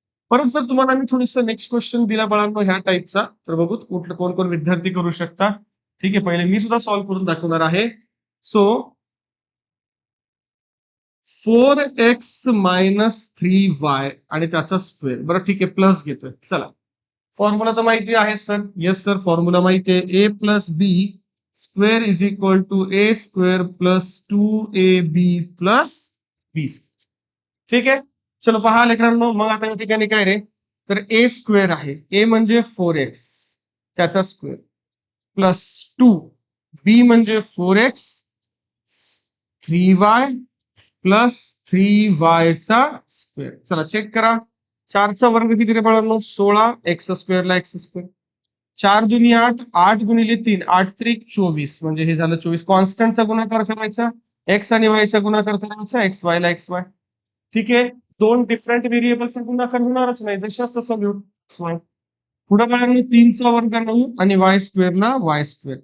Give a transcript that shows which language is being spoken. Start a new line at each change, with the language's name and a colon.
Marathi: परत जर तुम्हाला मी थोडस नेक्स्ट क्वेश्चन दिला बाळांनो ह्या टाईपचा, तर बघू कुठलं कोण कोण विद्यार्थी करू शकता. ठीक आहे, पहिले मी सुद्धा सॉल्व्ह करून दाखवणार आहे. सो 4x मायनस 3y आणि त्याचा स्क्वेअर. बरं ठीक आहे, प्लस घेतोय. चला फॉर्म्युला तर माहिती आहे सर. येस सर, फॉर्म्युला माहिती आहे.
English: A plus b square is equal to a square plus 2ab plus b.
Marathi: ठीक आहे. चलो पहा लेकरांनो, मग आता या ठिकाणी काय रे? तर ए स्क्वेअर आहे, ए म्हणजे 4x त्याचा स्क्वेअर प्लस 2, बी म्हणजे 4x 3y प्लस 3y चा स्क्वेअर. चला चेक करा. 4 चा वर्ग किती रे बाळांनो? 16, एक्स स्क्वेअरला एक्स स्क्वेअर. 4 दुनी 8, 8 गुणिले 3, 8 त्रिक 24, म्हणजे हे झालं 24. कॉन्स्टंटचा गुणाकार करायचा, एक्स आणि वाय चा गुणाकार करायचा, एक्स वाय ला एक्स वाय. ठीक आहे. 2 डिफरंट व्हेरिएबलचा गुणाकार होणारच नाही, जशाच तसं घेऊ एक्स वाय. पुढे बाळांनो 3 चा वर्ग 9 आणि वाय स्क्वेअरला वाय स्क्वेअर.